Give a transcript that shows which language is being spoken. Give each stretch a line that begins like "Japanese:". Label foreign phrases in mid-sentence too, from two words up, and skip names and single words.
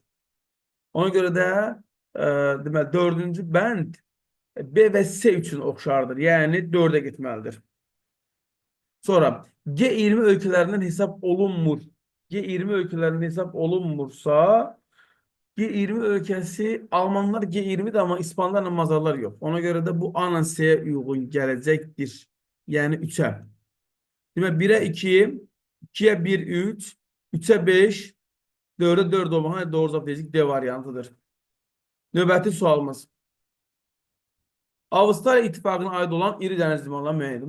Azerbaijani: Ona görə də deməli, 4-cü bənd B və C üçün oxşardır. Yəni, 4-ə getməlidir. Sonra, G20 ölkələrindən hesab olunmur. G20 ölkələrindən hesab olunmursa, G20 ölkəsi, Almanlar G20'dir
Turkish: ama İspanlarla Mazarlar yok.
Azerbaijani: Ona göre de bu A ilə C'ye uyğun gələcəkdir. Yəni 3'ə. Demək 1'ə 2, 2'yə 1, 3, 3'ə 5, 4'ə 4 olmaq doğru cavab deyəcək D variantıdır. Növbəti sualımız. Avstraliya İttifaqına aid olan iri dəniz limanları müəyyən edin.